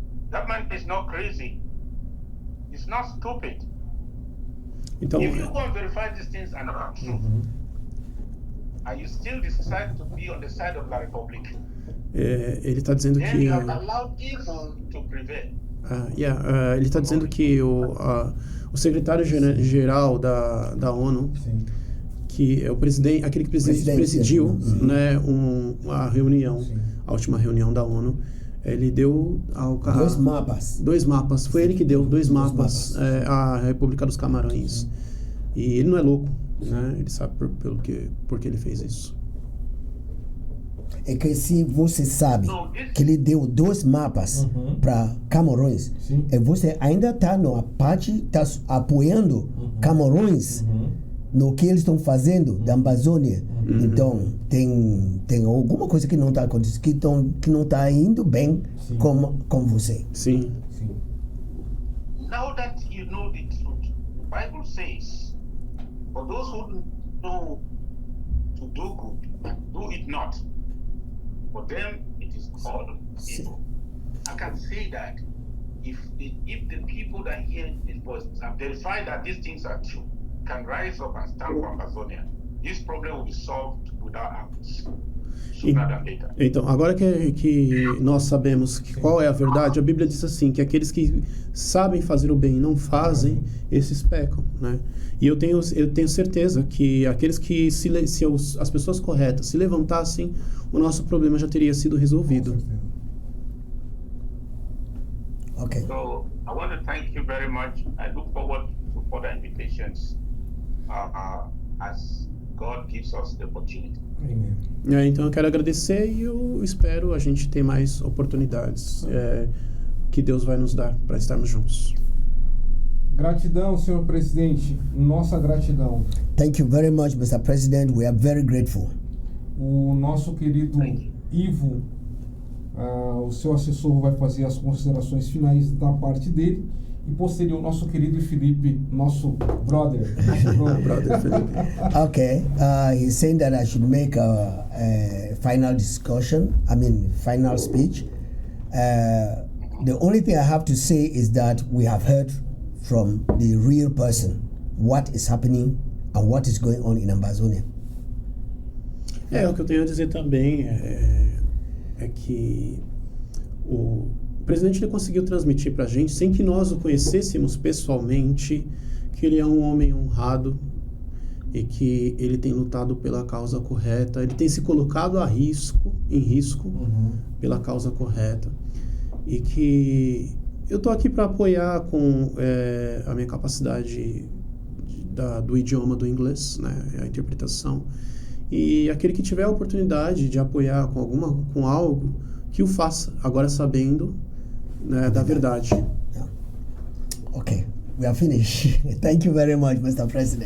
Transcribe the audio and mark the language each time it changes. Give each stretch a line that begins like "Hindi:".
English: That man is not crazy. He's not stupid.
Portuguese: Então,
English: If you go and verify these things and are true, and you still decide to be on the side of La Republique,
Portuguese: ele está dizendo
English: then
Portuguese: que
English: you have allowed evil to prevail.
Portuguese: ele está dizendo que o secretário-geral da ONU, Sim. que é o presidente, aquele que presidiu, né, a reunião, Sim. a última reunião da ONU, ele deu dois mapas. Foi ele que deu dois mapas à República dos Camarões. E ele não é louco, né? Ele sabe por que ele fez isso. É que se você sabe que ele deu 2 mapas para Camarões, e você ainda está na parte, está apoiando Camarões no que eles estão fazendo da Amazônia. Então tem alguma coisa que não está acontecendo, que não está indo bem com você. Sim.
English: Now that you know the truth, the Bible says, for those who know to do good and do it not, for them it is called evil. I can say that if the people that hear this voice and verify that these things are true, can rise up and stand for Amazonia, this problem will be solved without arms. Sooner than later.
Portuguese: Então, agora que nós sabemos qual é a verdade, a Bíblia diz assim, que aqueles que sabem fazer o bem e não fazem, esses pecam, né? E eu tenho certeza que aqueles que, se as pessoas corretas se levantassem, o nosso problema já teria sido resolvido.
English: Ok. So, I want to thank you very much. I look forward to further invitations as God gives us the opportunity.
Portuguese: Amém. Então eu quero agradecer e eu espero a gente ter mais oportunidades que Deus vai nos dar para estarmos juntos. Gratidão, senhor presidente. Nossa gratidão.
English: Thank you very much, Mr. President. We are very grateful.
Portuguese: O nosso querido Ivo, o seu assessor, vai fazer as considerações finais da parte dele. E posterior, o nosso querido Felipe, nosso brother.
English: Okay, he's saying that I should make a final final speech. The only thing I have to say is that we have heard from the real person what is happening and what is going on in Amazonia.
Portuguese: O que eu tenho a dizer também é que o presidente ele conseguiu transmitir para a gente, sem que nós o conhecêssemos pessoalmente, que ele é um homem honrado e que ele tem lutado pela causa correta, ele tem se colocado em risco pela causa correta, e que eu tô aqui para apoiar com a minha capacidade do idioma do inglês, né, a interpretação, e aquele que tiver a oportunidade de apoiar com algo, que o faça, agora sabendo, né, da verdade.
English: Okay, we are finished. Thank you very much, Mr. President.